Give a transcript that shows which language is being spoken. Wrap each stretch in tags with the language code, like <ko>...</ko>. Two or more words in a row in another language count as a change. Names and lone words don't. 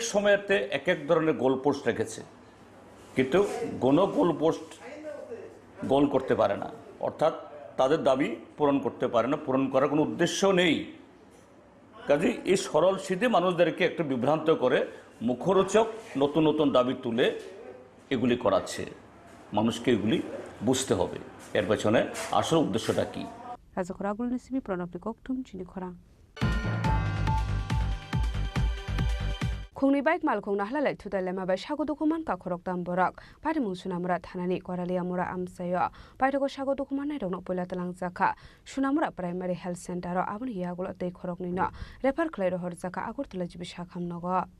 <bn>সময়তে এক এক ধরনের গোলপোস্ট রেখেছে কিন্তু কোনো গোলপোস্ট গোল করতে পারে না অর্থাৎ তাদের দাবি পূরণ করতে পারে না পূরণ করার কোনো উদ্দেশ্য নেই কাজে এই সরল সিধে মানুষদেরকে একটু বিভ্রান্ত করে মুখরোচক নতুন নতুন দাবি তুলে এগুলি করাচ্ছে মানুষকে এগুলি বুঝতে হবে এর পেছনে আসল উদ্দেশ্যটা কি</bn> <trp>রাজখরাগুল নিসিবি প্রণবনি koktum Chini Khorang Khungni bike malkhong nahlalai thudai lema bai sagodo khuman ka khorok tam borak pari mung sunamura thanani koralia mura amsayo paitego sagodo khuman nai rokno poila talang jakha sunamura</trp> <en>primary health center</en> <trp>ro abun hiagulo tei khorok ni no refer khlai ro hor jaka agurtala jibi sakham nogo</trp>